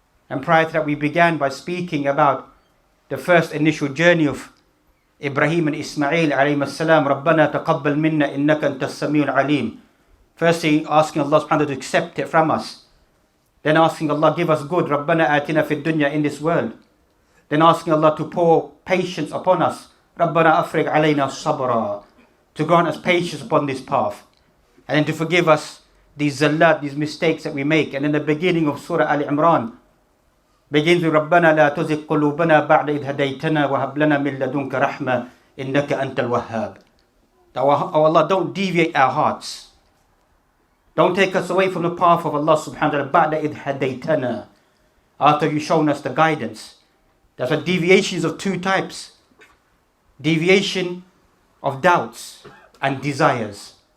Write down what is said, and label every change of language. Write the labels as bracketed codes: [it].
[en] And prior to that, we began by speaking about the first initial journey of Ibrahim and Ismail alayhim as-salam. [ar] رَبَّنَا تَقَبَّلْ مِنَّا إِنَّكَ أَنْتَ السَّمِيعُ الْعَلِيمُ. [en] Firstly, asking Allah subhanahu wa ta'ala to accept it from us. Then asking Allah, give us good. [ar] رَبَّنَا آتِنَا فِي الدُّنْيَا, [en] in this world. Then asking Allah to pour patience upon us. [ar] رَبَّنَا أَفْرِغْ عَلَيْنَا صَبْرًا. [en] To grant us patience upon this path. And then to forgive us these zallat, these mistakes that we make. And then the beginning of Surah Al-Imran begins with [ar] رَبَّنَا لَا تُزِغْ قُلُوبَنَا بَعْدَ إِذْ هَدَيْتَنَا وَهَبْ لَنَا مِن لَدُنْكَ رَحْمَةً إِنَّكَ أَنْتَ الْوَهَّابُ. [en] Oh Allah, don't deviate our hearts. Don't take us away from the path of Allah subhanahu wa ta'ala. [ar] بَعْدَ إِذْ هَدَيْتَنَا. [en] After you've shown us the guidance. That's why deviations of two types. Deviation of doubts and desires.